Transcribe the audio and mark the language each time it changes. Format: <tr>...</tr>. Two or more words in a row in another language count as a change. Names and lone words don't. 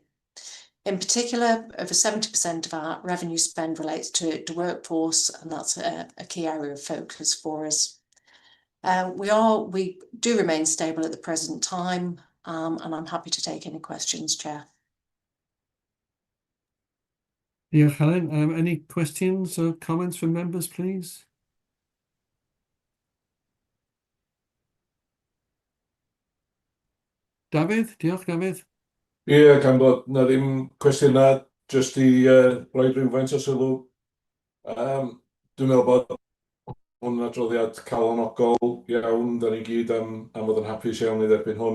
<en>In particular, over 70% of our revenue spend relates to workforce, and that's a key area of focus for us. We do remain stable at the present time, and I'm happy to take any questions, Chair. Yeah, Helen, any questions or comments from members, please?</en> <cy>Dafydd, diolch Dafydd. Ie, gan bod na ddim cwestiynau, jyst i roi rhywfaint o sylw. Dwi'n meddwl bod hwn adroddiad calonogol iawn, da ni gyd am fod yn hapus iawn i dderbyn hwn.</cy>